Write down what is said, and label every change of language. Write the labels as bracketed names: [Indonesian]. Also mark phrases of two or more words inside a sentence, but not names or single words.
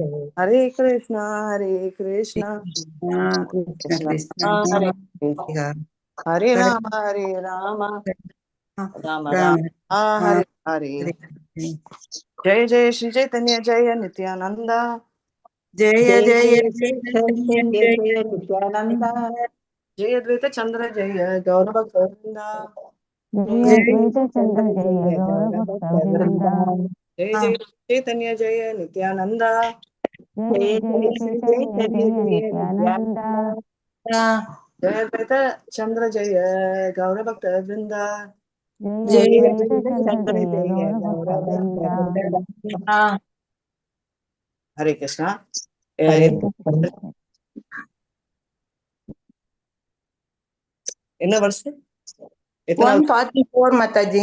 [Sanskrit] हरे कृष्ण कृष्ण कृष्ण कृष्ण कृष्ण हरे हरे राम राम राम हरे हरे जय जय श्री चैतन्य जय नित्यानंद जय जय जय जय चैतन्य जय नित्यानंद जय अद्वैत चंद्र जय गौर भक्तवृंद जय अद्वैत चंद्र जय गौर भक्त वृंद जय जय चैतन्य जय नित्यानंद जय जय चैतन्य जय नित्यानंद जय अद्वैत चंद्र जय गौर भक्तवृंद जय अद्वैत चंद्र जय गौर भक्त वृंद हरे कृष्णा हरे [Tamil] என்ன வருஷ எத்தனை [Hindi] 144 माताजी